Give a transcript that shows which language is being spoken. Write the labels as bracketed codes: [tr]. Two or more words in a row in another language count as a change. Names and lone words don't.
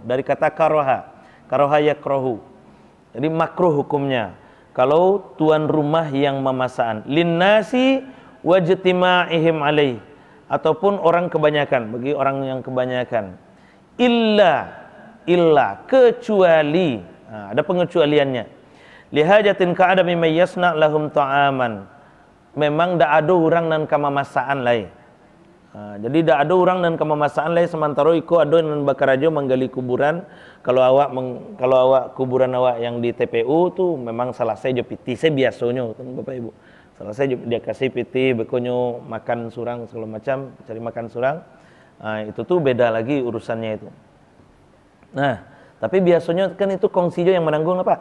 [id] Dari kata [ar] كره، كره يكره. [id] Jadi makruh hukumnya kalau tuan rumah yang memasakkan, [ar] للناس واجتماعهم عليه, [id] ataupun orang kebanyakan, bagi orang yang kebanyakan. Illa kecuali, ada pengecualiannya. [ar] لحاجة كعدم من يصنع لهم طعاما. [min] Memang dak ada orang nan kamamasaan lai. Jadi dak ada orang nan kamamasaan lai, sementara iko ada nan bakarajo menggali kuburan. Kalau awak kuburan awak yang di TPU tuh memang selesai jo piti, saya biasanya kan Bapak Ibu. Selesai dia kasih piti, bekonyo makan surang segala macam, cari makan surang. [id] Itu tuh beda lagi urusannya itu. Nah, tapi biasanya kan itu kongsi jo yang menanggung apa?